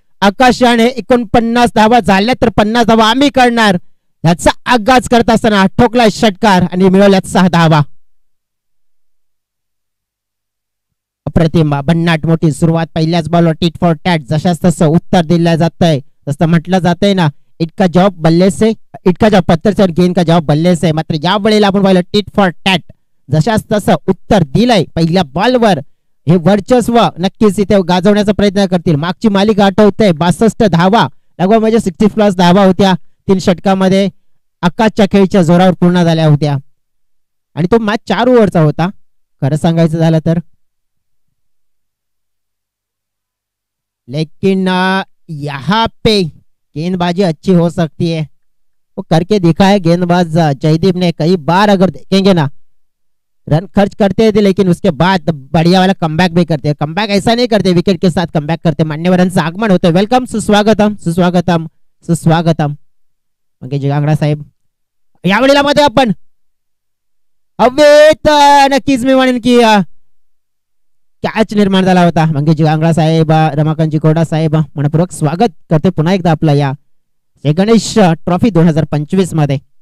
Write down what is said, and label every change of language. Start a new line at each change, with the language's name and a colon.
Marathi: आकाशाने 49 धावा झाल्या तर 50 धावा आम्ही करणार, याचा आगाज करत असताना ठोकला षटकार आणि मिळवल्यात 6 धावा. अप्रतिम भन्नाट मोठी सुरुवात. पहिल्याच बॉलवर
English: tit for tat
Marathi: जशाच तसं उत्तर दिलं जात आहे. जसं म्हटलं जातंय ना,
Hindi: इटका जवाब बल्ले से, इटका जवाब पत्थर से और गेंद का जवाब बल्ले से.
Marathi: मात्र या वेळेला आपण पाहिलं
English: tit for tat
Marathi: जशाच तसं उत्तर दिलंय. पहिल्या बॉलवर हे वर्चस्व नक्कीच इथे गाजवण्याचा प्रयत्न करतील. मागची मालिका आठवते 62 धावा लगभग म्हणजे 60+ धावा होत्या 3 षटकामध्ये आकाशच्या खेळीच्या जोरावर पूर्ण झाल्या होत्या आणि तो मॅच 4 ओव्हरचा होता खरं सांगायचं झालं तर.
Hindi: लेकिन यहाँ पे गेंदबाजी अच्छी हो सकती है, वो करके दिखा है गेंदबाज जयदीप ने. कई बार अगर देखेंगे ना रन खर्च करते थे लेकिन उसके बाद बढ़िया वाला कमबैक भी करते हैं. कमबैक ऐसा नहीं करते, विकेट के साथ कमबैक करते.
Marathi: मान्यवरांचं आगमन होतं. वेलकम, सुस्वागतम सुस्वागतम सुस्वागतम. मंगेश गांगडा साहेब यावेळेला मध्ये आपण हवेत नक्कीच मी म्हणेन की कॅच निर्माण झाला होता. मंगेश गांगडा साहेब, रमाकांतजी कोरडा साहेब मनपूर्वक स्वागत करते पुन्हा एकदा आपला या गणेश ट्रॉफी 2025 मध्ये.